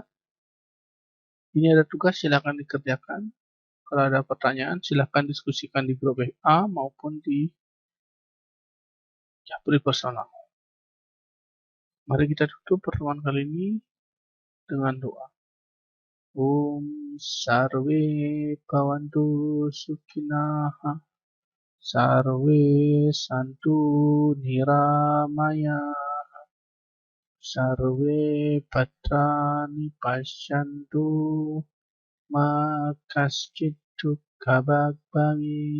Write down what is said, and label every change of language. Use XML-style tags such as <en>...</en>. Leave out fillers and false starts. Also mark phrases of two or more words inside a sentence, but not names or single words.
<id>Ini ada tugas, silakan dikerjakan. Kalau ada pertanyaan, silakan diskusikan di grup WA maupun di Japri personal. Mari kita tutup pertemuan kali ini dengan doa.</id> <sa>Om Sarve Bhavantu Sukhinah, Sarve Santu Niramaya, Sarve Bhadrani Pashyantu, Ma Kaschit Dukkha Bhavit.</sa>